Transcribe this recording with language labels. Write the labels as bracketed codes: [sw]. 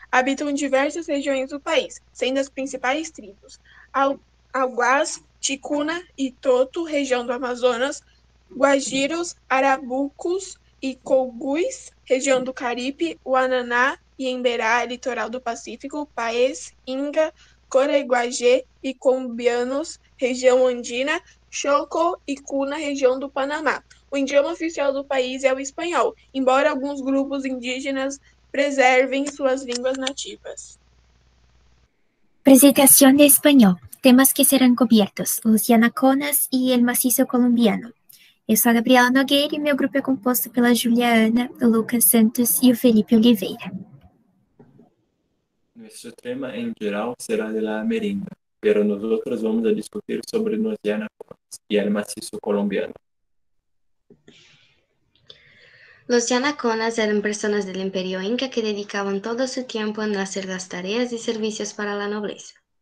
[pt] Habitam em diversas regiões do país, sendo as principais tribos Alguás, Ticuna e Toto, região do Amazonas, Guajiros, Arabucos e Cogüis, região do Caribe, Guananá e Emberá, litoral do Pacífico, Paes, Inga, Coreguajê e Colombianos, região andina, Choco e Cuna, região do Panamá. O idioma oficial do país é o espanhol, embora alguns grupos indígenas preservem suas línguas nativas. [es] Presentación de español. Temas que serán cubiertos: los Yanaconas y el macizo colombiano. [pt] Eu sou a Gabriela Nogueira e meu grupo é composto pela Juliana, o Lucas Santos e o Felipe Oliveira. [es] Nuestro tema en general será de la Amerinda, pero nosotros vamos a discutir sobre los Yanaconas y el macizo colombiano. Los Yanaconas eran personas del Imperio Inca que dedicaban todo su tiempo en hacer las tareas y servicios para la nobleza.